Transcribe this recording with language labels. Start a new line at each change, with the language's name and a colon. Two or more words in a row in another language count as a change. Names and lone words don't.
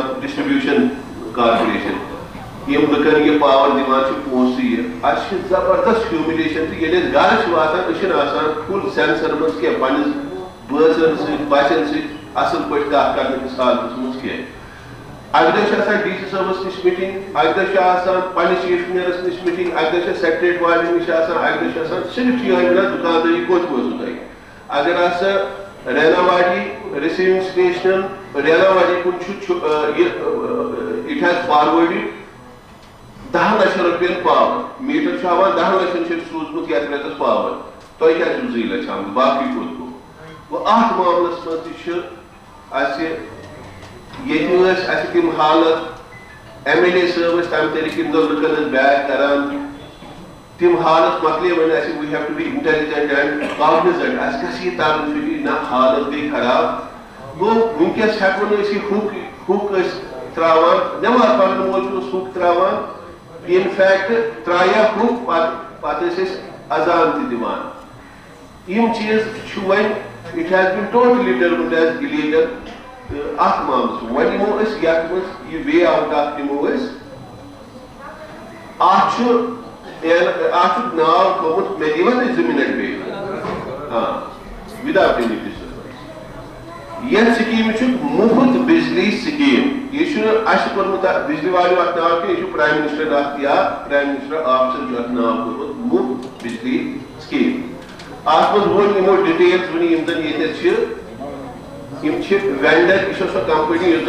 English: distribution corporation
Kashmiri: یم لکن یہ پاور دِوان چھِ پونٛسہٕ یہِ اَسہِ چھِ زبردست ہیوملیشن تہٕ ییٚلہِ أسۍ گرٕ چھِ واتان أسۍ چھِنہٕ آسان
English: full senses
Kashmiri: منٛز کینٛہہ پننِس بٲژن سۭتۍ بچن سۭتۍ اصل پٲٹھۍ کتھ کرنہٕ کِس حالتس منٛز کینٛہہ اکہِ دۄہ چھِ آسان DC صٲبس نِش میٖٹِنٛگ اکہِ دۄہ چھِ آسان پننِس
English: chief engineers
Kashmiri: نِش میٖٹِنٛگ اکہِ دۄہ چھِ سیکریٹریٹ والٮ۪ن نِش آسان اکہِ دۄہ چھِ آسان صرف چھِ یِہوٚے ونان دُکاندٲری کوٚت وٲژوٕ تۄہہِ اگر ہسا رینا واڈی
English: receiving stations
Kashmiri: رینا واڈی کُن چھُ
English: it has forwarded
Kashmiri: 10 لچھ رۄپین
English: power meter
Kashmiri: چھُ ہاوان 10 لچھن چھُ سوٗزمُت یتھ رٮ۪تس پاور تۄہہِ کیٛازِ چھُو 2 لچھ آمٕتۍ باقٕے کوٚت گوٚو گوٚو اتھ معاملس منٛز تہِ چھِ اسہِ ییٚتہِ ٲسۍ اسہِ تِم حالت MLA صٲب ٲسۍ تمہِ طریقہٕ یِم زن لُکن ٲسۍ بیک کران تِم حالت مۄکلے وۄنۍ اسہِ وی
English: have to be intelligent and cognizant
Kashmiri: اسہِ گژھِ یہِ ترُن فِکرِ نہ حالت گٔے خراب گوٚو وٕنکیٚس ہیٚکو نہٕ أسۍ یہِ ہُک ٲسۍ تراوان نٮ۪ماز پرن وول چھُ اوس ہُک تراوان
English: in fact
Kashmiri: ترایا ہُک پتہٕ ٲسۍ أسۍ اذان تہِ دِوان یِم چیٖز چھُ وۄنۍ
English: it has been totally termed as illegal
Kashmiri: اتھ معاملس منٛز وۄنۍ یِمو أسۍ یتھ منٛز یہِ
English: way out
Kashmiri: اکھ نِمو أسۍ اتھ چھُ ناو تھوٚومُت مےٚ دِیٖوا تُہۍ 2 مِنٹ بیٚیہِ
English: without any disturbance
Kashmiri: یتھ سکیٖمہِ چھُ مُفت بجلی سکیٖم یہ چھُنہٕ اسہِ کوٚرمُت بجلی والیو اتھ ناو کینٛہہ یہِ چھُ
English: prime minister
Kashmiri: اکھ یا
English: prime minister offices
Kashmiri: چھُ اتھ ناو کوٚرمُت مُفت بجلی سکیٖم اتھ منٛز ووٚن یِمو ڈِٹیلز وٕنہِ یِم زن ییٚتٮ۪تھ چھِ یِم چھِ وینڈر یہِ چھِ سۄ کمپنی یُس